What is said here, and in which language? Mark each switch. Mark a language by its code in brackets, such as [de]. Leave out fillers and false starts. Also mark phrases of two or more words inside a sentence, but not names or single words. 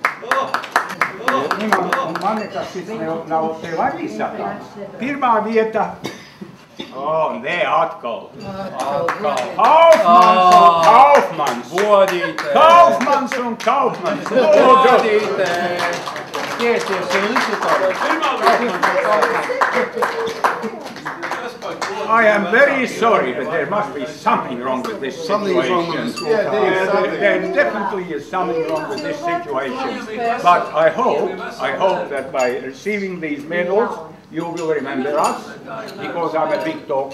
[lv] Man nekas cits nav tev arī sakāms. 1. vieta. Nē, atkal. Kaufmans. Godīte. Kaufmans un Kaufmans. Godīte. Tiecies [en] I am very sorry, but there must be something wrong with this situation. There definitely is something wrong with this situation. But I hope that by receiving these medals, you will remember us, because I'm a big talker.